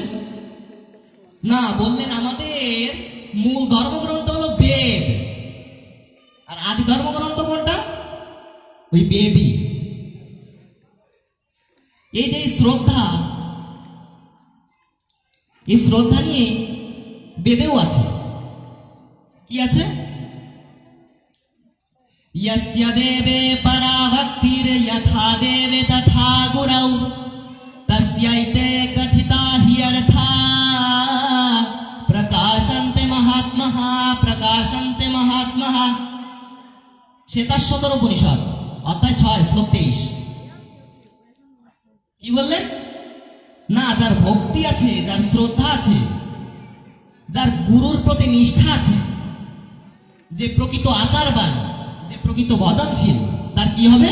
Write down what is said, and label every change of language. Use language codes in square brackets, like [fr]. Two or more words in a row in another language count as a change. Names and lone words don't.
[bn] না, বললেন আমাদের মূল ধর্মগ্রন্থ হলো বেদ, আর আদি ধর্মগ্রন্থ কোনটা? ওই বেদই। এই যে শ্রদ্ধা, এই শ্রদ্ধা নিয়ে বেদেও আছে। কি আছে? [sa] यस्य देवे परा भक्तिर यथा देवे तथा गुरौ तस्यैते कथिता हि अर्था प्रकाशन्ते महात्मः प्रकाशन्ते महात्मः। [bn] শ্বেতাশ্বতর উপনিষদ অধ্যায় 6 শ্লোক 23। কি বললেন? না, যার ভক্তি আছে, যার শ্রদ্ধা আছে, যার গুরুর প্রতি নিষ্ঠা আছে, যে প্রকৃত আচারবান, যে প্রকৃত ভজনশীল, তার কি হবে?